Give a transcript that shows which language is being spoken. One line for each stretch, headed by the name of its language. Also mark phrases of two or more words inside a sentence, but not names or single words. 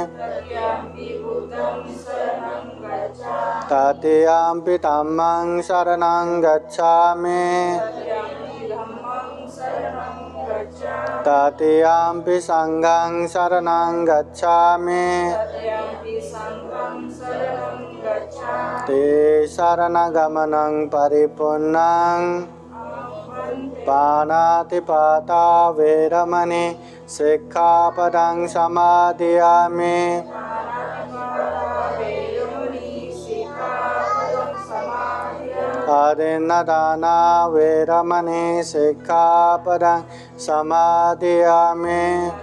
Pali: तृतीयम्पि धम्मं शरणं गच्छामि. तृतीयम्पि संघं शरणं गच्छामि. ते शरणगमनं परिपूर्णं पाणातिपाता वेरमणि सिक्खापदं समादयामि. अदिन्नदाना वेरमणि सिक्खापदं समादयामि.